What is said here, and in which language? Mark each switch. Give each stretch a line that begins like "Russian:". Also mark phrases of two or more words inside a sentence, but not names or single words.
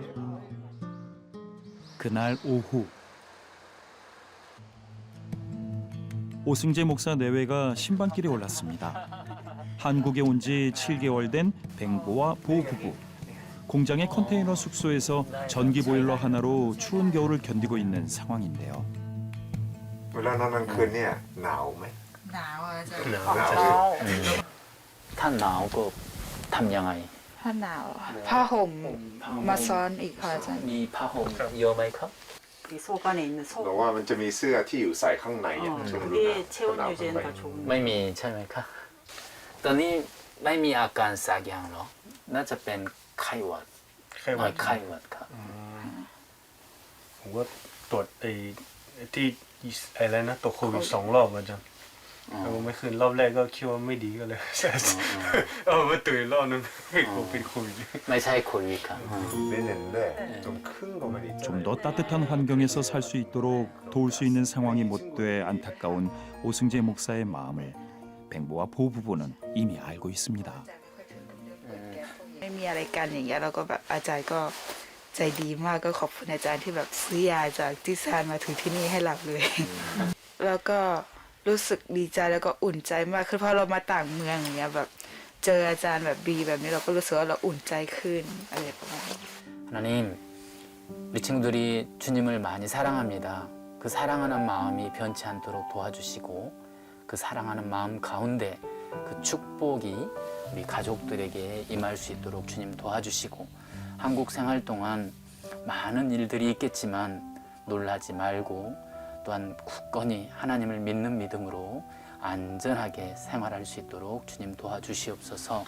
Korean: 그날 오후 오승재 목사 내외가 신방길에 올랐습니다. 한국에 온 지 7개월 된 뱅보와 보 부부. 공장의 컨테이너 숙소에서 전기 보일러 하나로 추운 겨울을 견디고 있는 상황인데요.
Thai: เวลานอนกลางคืนเนี่ยหนาวไหม หนาวอาจารย์ หนาว ท่านหนาวก็ทำยังไง ถ้าหนาวผ้าห่มมาซ้อนอีกค่ะอาจารย์ มีผ้าห่มเยอะไหมครับ
Korean: 이 속 안에 있는 속.
Thai: บอกว่ามันจะมีเสื้อที่อยู่ใส่ข้างในอ่ะช่วงฤดูหนาว
Korean: 그게 체온 유지에는 더 좋은
Thai: ไม่มีใช่ไหมครับตอนนี้ไม่มีอาการสักอย่างหรอน่าจะเป็นไข้หวัดไข้หวัดครับ ผมก็ตรวจที่อะไรนะตรวจโควิด2 รอบอาจารย์แล้วไม่คืนรอบแรกก็คิดว่าไม่ดีก็เลยมาตื่นรอบนึงเป็นโควิด ไม่ใช่โควิดครับ
Korean: 내년에 좀 큰 거만 있잖아요. 좀 더 따뜻한 환경에서 살 수 있도록 도울 수 있는 상황이 못 돼 안타까운 오승재 목사의 마음을 뱅보와 보 부부는 이미 알고 있습니다.
Thai: ไม่มีอะไรกันอย่างเงี้ยเราก็แบบอาจารย์ก็ใจดีมากก็ขอบคุณอาจารย์ที่แบบซื้อยาจากที่ซานมาถึงที่นี่ให้เราเลย แล้วก็รู้สึกดีใจแล้วก็อุ่นใจมากคือพอเรามาต่างเมืองอย่างเงี้ยแบบเจออาจารย์แบบดีแบบนี้เราก็รู้สึกว่าเราอุ่นใจขึ้นอะไรประมาณนี้
Korean: 하나님, 우리 친구들이 주님을 많이 사랑합니다. 그 사랑하는 마음이 변치 않도록 도와주시고 그 사랑하는 마음 가운데 그 축복이 우리 가족들에게 임할 수 있도록 주님 도와주시고 한국 생활 동안 많은 일들이 있겠지만 놀라지 말고 또한 굳건히 하나님을 믿는 믿음으로 안전하게 생활할 수 있도록 주님 도와주시옵소서.